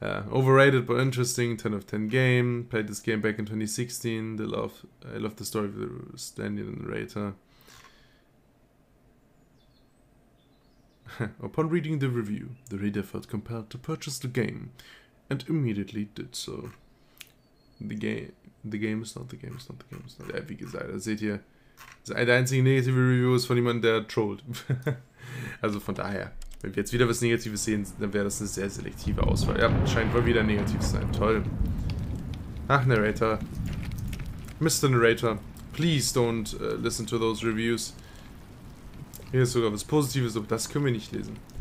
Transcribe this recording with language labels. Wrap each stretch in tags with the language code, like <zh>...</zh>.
<en>Overrated but interesting, 10 of 10 game. Played this game back in 2016. I love the story of the Stanley narrator. Upon reading the review, the reader felt compelled to purchase the game, and immediately did so. The game is not.</en> <de>Ja, wie gesagt, da seht ihr, das einzige negative Review ist von jemandem, der trollt. Also von daher, wenn wir jetzt wieder was Negatives sehen, dann wäre das eine sehr selektive Auswahl. Ja, scheint wohl wieder negativ zu sein. Toll. Ach, Narrator. Mr.</de> <en>Narrator, please don't listen to those reviews.</en> <de>Hier ist sogar was Positives, aber das können wir nicht lesen.</de>